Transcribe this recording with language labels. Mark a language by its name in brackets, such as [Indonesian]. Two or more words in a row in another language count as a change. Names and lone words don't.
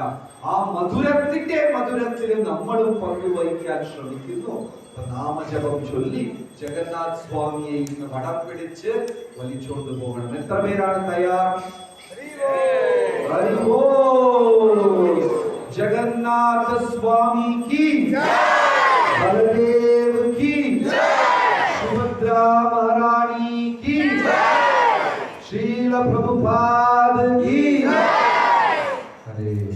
[Malayalam] ആ മധുരത്തിൽ നമ്മളും പങ്കുവഹിക്കാൻ ശ്രമിക്കുന്നു. നാമജപം ചൊല്ലി ജഗന്നാഥ് സ്വാമിയെ ഇന്ന് വടം പിടിച്ച് വലിച്ചോണ്ട് പോകണം. എത്ര പേരാണ് തയ്യാർ? [Hindi] ജഗന്നാഥ സ്വാമി की बलदेव की सुभद्रा महारानी की श्रील प्रभुपाद की हरे